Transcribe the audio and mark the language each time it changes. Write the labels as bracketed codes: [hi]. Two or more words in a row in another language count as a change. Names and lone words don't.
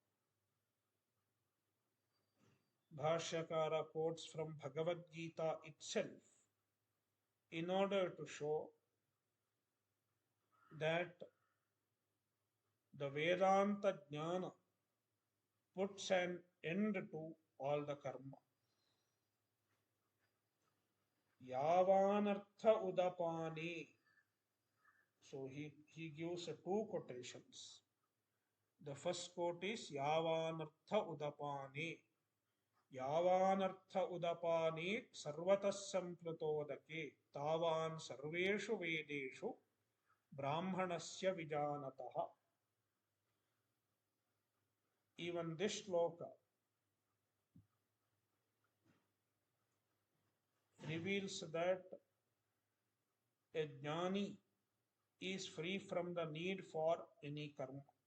[en] Bhashyakara quotes from Bhagavad Gita itself in order to show that the [sa] वेदान्त ज्ञान [en] puts an end to all the karma. [sa] यावानर्थ उदपानि. [en] So he gives two quotations. The first quote is [sa] यावानर्थ उदपानि. यावानर्थ उदपानि सर्वतस् सम्प्रतोदके तावन् सर्वेषु वेदेषु ब्राह्मणस्य विजानतः. [en] Even this shloka reveals that a jnani is free from the need for any karma.